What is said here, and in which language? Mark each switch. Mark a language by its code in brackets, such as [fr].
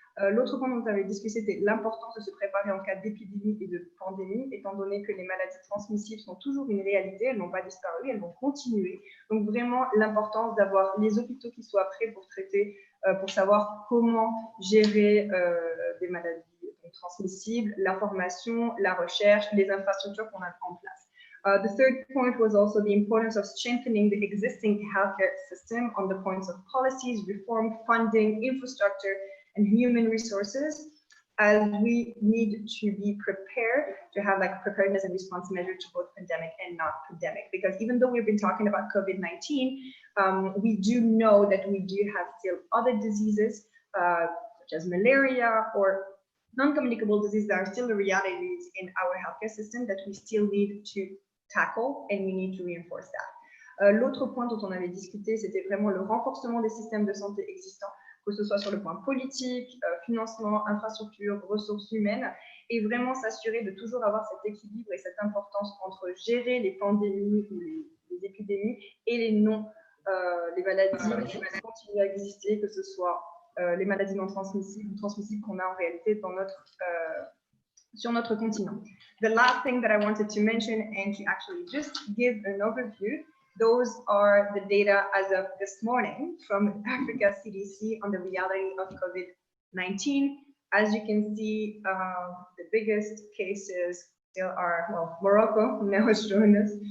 [fr] L'autre point dont on avait discuté, c'était l'importance de se préparer en cas d'épidémie et de pandémie, étant donné que les maladies transmissibles sont toujours une réalité, elles n'ont pas disparu, elles vont continuer. Donc vraiment l'importance d'avoir les hôpitaux qui soient prêts pour traiter, pour savoir comment gérer des maladies transmissibles, la formation, la recherche, les infrastructures qu'on a en place. [en] The third point was also the importance of strengthening the existing healthcare system on the points of policies, reform, funding, infrastructure, and human resources, as we need to be prepared to have like preparedness and response measures to both pandemic and not pandemic. Because even though we've been talking about COVID-19, we do know that we do have still other diseases such as malaria or non-communicable diseases that are still the realities in our healthcare system that we still need to tackle, and we need to reinforce that. [fr] L'autre point dont on avait discuté, c'était vraiment le renforcement des systèmes de santé existants, que ce soit sur le point politique, financement, infrastructure, ressources humaines, et vraiment s'assurer de toujours avoir cet équilibre et cette importance entre gérer les pandémies ou les épidémies et les maladies qui continuent à exister, que ce soit les maladies non transmissibles ou transmissibles qu'on a en réalité sur notre continent. [en] The last thing that I wanted to mention and to actually just give an overview, those are the data as of this morning from Africa CDC on the reality of COVID-19. As you can see, the biggest cases still are, well, Morocco now has joined us.